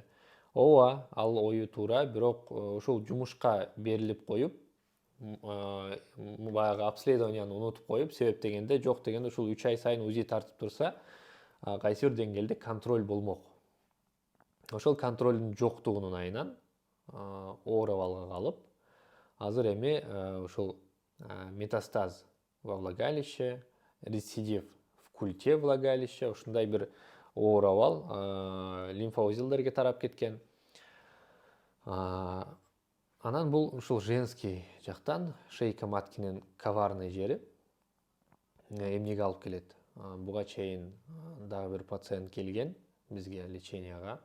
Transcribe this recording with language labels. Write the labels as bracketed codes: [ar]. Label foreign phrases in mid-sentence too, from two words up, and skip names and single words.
[ky] Ооба, ал ою туура, бирок ушул жумушка берилип коюп, баягы обследованияны унутуп коюп, себеп дегенде жок дегенде ушул 3 ай сайын УЗИ тартып турса, кайсы бир деңгээлде контроль болмок. Ошол контролдун жоктугунун айынан оор абалга калып, азыр эми ушул [ru] метастаз во влагалище, рецидив в культе влагалища, [ky] ушундай бир оор абал лимфоузелдерге тарап кеткен. Анан бул ушул женский жактан, [ru] шейка маткинин коварный [ky] жери эмнеге алып келет? Буга чейин дагы бир пациент келген бизге леченияга.